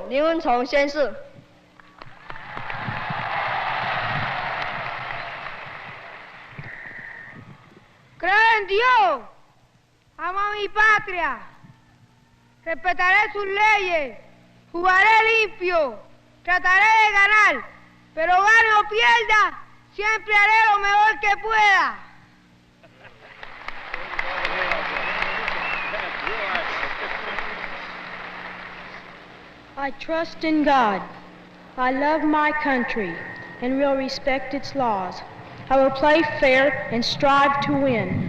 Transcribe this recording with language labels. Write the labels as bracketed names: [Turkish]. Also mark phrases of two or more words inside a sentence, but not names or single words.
[Chinese] 林文崇宣誓。 [Spanish] Creo en Dios, amo a mi patria, respetaré sus leyes, jugaré limpio, trataré de ganar, pero gane o pierda, siempre haré lo mejor que pueda. [English] I trust in God. I love my country and will respect its laws. I will play fair and strive to win.